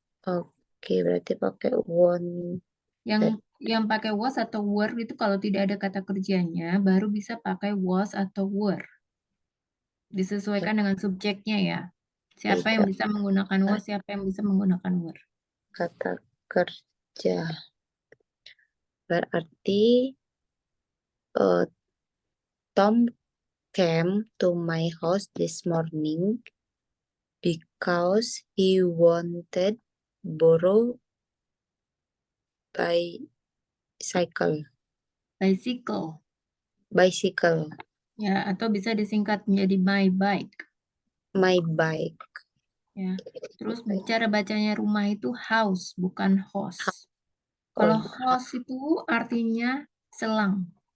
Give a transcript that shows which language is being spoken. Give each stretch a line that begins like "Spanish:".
Indonesian: Oke, berarti pakai wanted. Yang yang pakai was atau were itu kalau tidak ada kata kerjanya, baru bisa pakai was atau were. Disesuaikan dengan subjeknya ya. Siapa yang Tidak bisa menggunakan was, siapa yang bisa menggunakan were. kata kerja. Berarti eh,
English: Tom came to my house this morning because he wanted borrow bicycle. Bicycle, Bicycle.
Indonesian: ya, atau bisa disingkat menjadi my bike,
English: My bike.
Indonesian: ya. Terus cara bacanya rumah itu house, bukan house. Oh, Kalau house itu artinya selang.